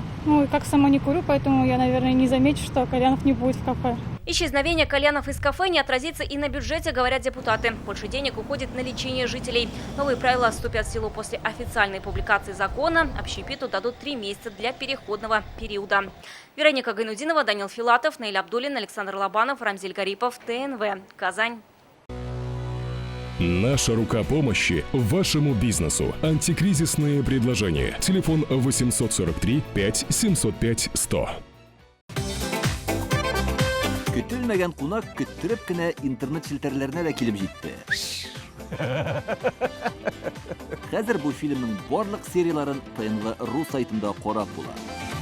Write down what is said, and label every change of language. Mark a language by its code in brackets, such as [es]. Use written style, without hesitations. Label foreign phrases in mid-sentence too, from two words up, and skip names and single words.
[ru] Ну и как сама не курю, поэтому я, наверное, не замечу, что кальянов не будет в кафе. Исчезновение кальянов из кафе не отразится и на бюджете, говорят депутаты. Больше денег уходит на лечение жителей. Новые правила вступят в силу после официальной публикации закона. Общепиту дадут 3 месяца для переходного периода. Вероника Гайнудинова, Данил Филатов, Наиль Абдуллин, Александр Лобанов, Рамзиль Гарипов, ТНВ. Казань. Наша рука помощи вашему бизнесу. Антикризисные предложения. Телефон 843 5 705 100. [tt] Көтелмәгән кунак көттөреп кенә интернет челтәрләренә дә килеп җитте. Хәзер бу фильмның барлык серияларын ТНВ.ру сайтында карап була.